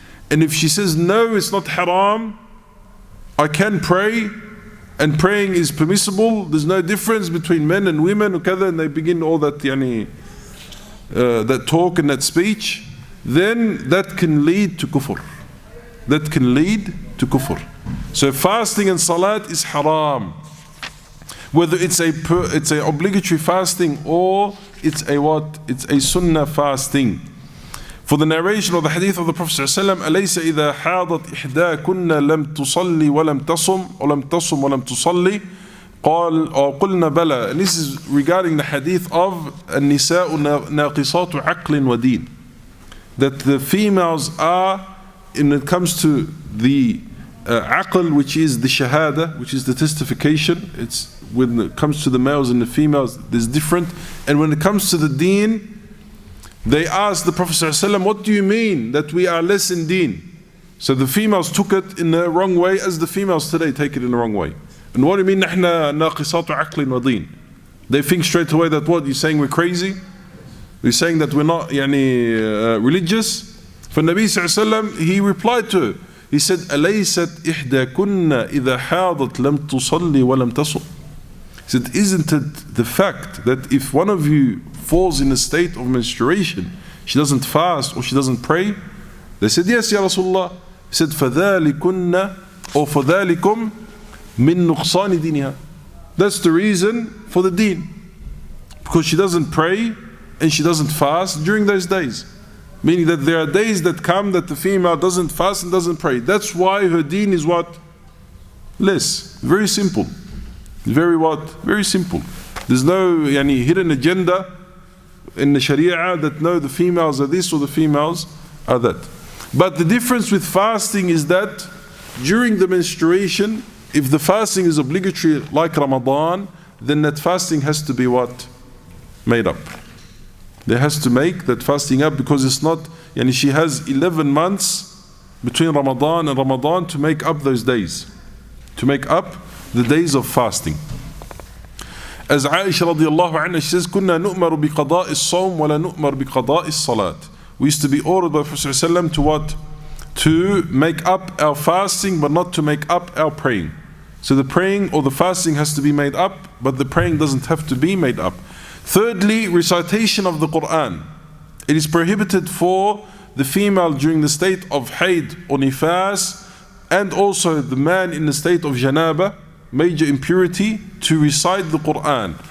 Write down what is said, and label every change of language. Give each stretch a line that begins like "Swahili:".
English: And if she says, no, it's not haram, I can pray, and praying is permissible, there's no difference between men and women, and they begin all that, that talk and that speech, then that can lead to kufr. That can lead to kufr. So fasting and salat is haram. Whether it's a obligatory fasting or it's a what? It's a sunnah fasting. For the narration of the hadith of the Prophet ﷺ,
Arabic: أليس إذا حاضت إحداكن لم تصلي ولم تصم ولم تصم ولم تصلي قال أو قلنا بلى.
English: And this is regarding the hadith of
Arabic: النساء ناقصات عقل ودين.
English: That the females are, when it comes to the aql, which is the shahada, which is the testification, it's when it comes to the males and the females, there's different. And when it comes to the deen, they asked the Prophet ﷺ, what do you mean that we are less in deen? So the females took it in the wrong way, as the females today take it in the wrong way. And what do you mean,
Arabic: نحن ناقصات عقل ودين?
English: They think straight away that what, you're saying we're crazy? You're saying that we're not religious? For Nabi ﷺ, he replied to her. He said,
Arabic: أليست إحداكن إذا حاضت لم تصلي ولم تصم.
English: He said, isn't it the fact that if one of you falls in a state of menstruation, she doesn't fast or she doesn't pray? They said, yes, Ya Rasulullah. He said,
Arabic: فَذَلِكُنَّ or فَذَلِكُمْ مِن نُقْصَانِ دِينِهَا.
English: That's the reason for the deen. Because she doesn't pray and she doesn't fast during those days. Meaning that there are days that come that the female doesn't fast and doesn't pray. That's why her deen is what? Less. Very simple. Very what? Very simple. There's no hidden agenda in the Sharia that no, the females are this or the females are that. But the difference with fasting is that during the menstruation, if the fasting is obligatory like Ramadan, then that fasting has to be what? Made up. They has to make that fasting up, because it's not, she has 11 months between Ramadan and Ramadan to make up those days. To make up the days of fasting. As Aisha radiallahu anha, she says,
Arabic: كنا نؤمر بقضاء الصوم ولا نؤمر بقضاء الصلاة.
English: We used to be ordered by Prophet ﷺ to what? To make up our fasting, but not to make up our praying. So the praying or the fasting has to be made up, but the praying doesn't have to be made up. Thirdly, recitation of the Qur'an. It is prohibited for the female during the state of haid or nifas, and also the man in the state of janaba, major impurity, to recite the Qur'an.